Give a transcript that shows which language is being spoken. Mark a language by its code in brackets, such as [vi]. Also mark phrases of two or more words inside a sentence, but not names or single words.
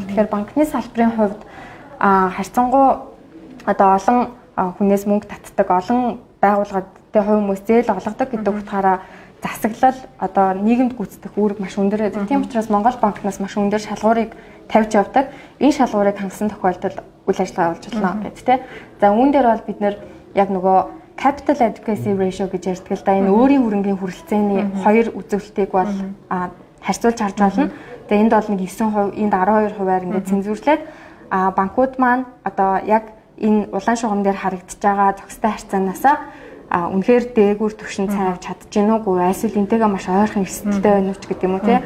[mn] Тэгэхээр банкны салбарын хувьд харьцангуй одоо олон хүнээс мөнгө татдаг олон байгууллагуудтай хувь хүмүүс зээл олгодог гэдэг утгаараа засаглал одоо нийгэмд гүйцэтгэх үүрэг маш өндөр. Тийм учраас Монгол банкнаас маш өндөр шалгуурыг тавьж явдаг. Энэ шалгуурыг хангасан тохиолдолд үйл ажиллагаа болж болно гэдэг тийм. За үүн дээр бол бид нэр яг нөгөө [en] capital adequacy ratio [mn] гэж ярьдаг л да. Энэ өөрийн хөрөнгийн хүрэлцээний хоёр үзүүлэлтийг бол харьцуулж харж болно. Тэгээ энд бол нэг 9%, энд 12%-аар ингээд цэнзуурлээд банкуд маань одоо яг энэ улаан шугам дээр харагдаж байгаа зохистой харьцаанаасаа үнэхээр дээгүүр түвшин цайвж чадж гин үгүй эсвэл энтэйгээ маш ойрхон эрсдэлтэй байна уу ч гэдэг юм уу тий.